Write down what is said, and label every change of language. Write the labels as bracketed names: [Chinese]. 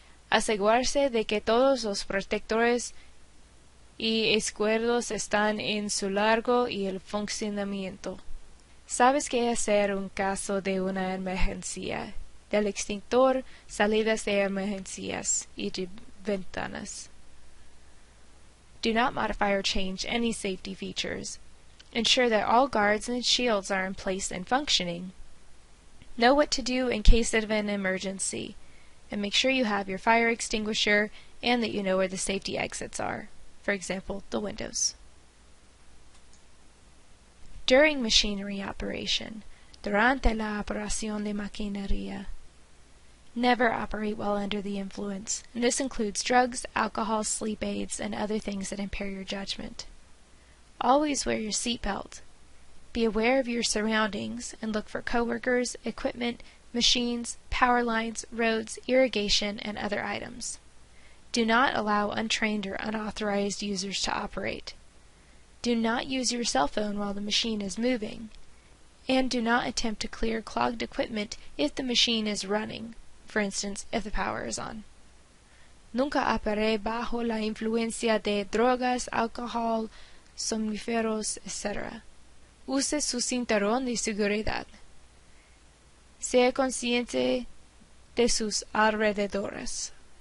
[Spanish] Asegurarse de que todos los protectores y escudos están en su largo y el funcionamiento. ¿Sabes qué hacer en caso de una emergencia? Del extintor, salidas de emergencias y de ventanas. [English] Do not modify or change any safety features. Ensure that all guards and shields are in place and functioning. Know what to do in case of an emergency, and make sure you have your fire extinguisher and that you know where the safety exits are. For example, the windows. During machinery operation, durante la operación de maquinaria, never operate while under the influence, and this includes drugs, alcohol, sleep aids, and other things that impair your judgment. Always wear your seatbelt. Be aware of your surroundings and look for coworkers, equipment, machines, power lines, roads, irrigation, and other items. Do not allow untrained or unauthorized users to operate. Do not use your cell phone while the machine is moving. And do not attempt to clear clogged equipment if the machine is running, for instance, if the power is on. [Spanish] Nunca opere bajo la influencia de drogas, alcohol, somníferos, etc. Use su cinturón de seguridad. Sea consciente de sus alrededores.